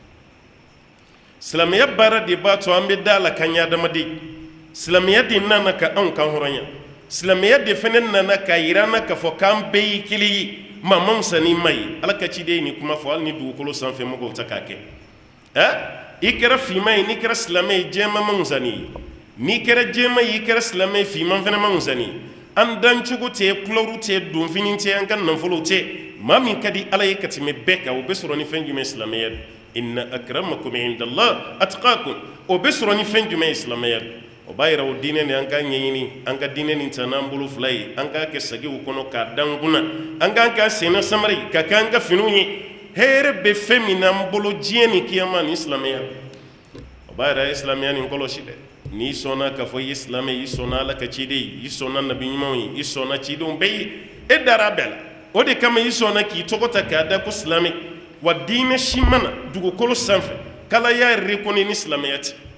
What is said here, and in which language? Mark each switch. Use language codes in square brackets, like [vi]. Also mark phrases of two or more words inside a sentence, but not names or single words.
[bm] silamɛya baara de b'a to an bɛ da la kan ɲɛ adamaden silamɛya de nana ka anw kan hɔrɔnya silamɛya de fana nana ka yira an na k'a fɔ k'an bɛɛ ye kelen ye maa ma fisa ni maa ye Ala ka ciden ye nin kuma fɔ hali ni dugukolo sanfɛ mɔgɔw ta k'a kɛ i kɛra finman ye n'i kɛra silamɛ ye jɛman ma fisa n'i ye n'i kɛra jɛman ye i kɛra silamɛ ye finman fana ma fisa n'i ye an dancogo tɛ kulɔru tɛ donfini tɛ an ka nafolow tɛ maa min ka di Ala ye ka tɛmɛ bɛɛ kan o bɛ sɔrɔ ni fɛn jumɛn silamɛya don [ar] inna akramakum indallah atqakum [bm] o bɛ sɔrɔ ni fɛn jumɛn ye silamɛya don o b'a yira o diinɛ nin an k'a ɲɛɲini an ka diinɛ nin ta n'an bolo fila ye an k'a kɛ sagiw kɔnɔ k'a da an kunna an k'an k'a sen na samari ka kɛ an ka finiw ye hɛrɛ bɛ fɛn min n'an bolo diɲɛ ni kiyama ni silamɛya o b'a yira a ye silamɛya nin kɔlɔsi dɛ n'i sɔnna k'a fɔ i ye silamɛ ye i sɔnna Ala ka ciden ye i sɔnna nabi ɲumanw ye i sɔnna cidenw bɛɛ ye e dara a bɛɛ la o de kama i sɔnna k'i tɔgɔ ta k'a da ko silamɛ wa diinɛ si mana dugukolo sanfɛ k'Ala y'a reconnu ni silamɛya tɛ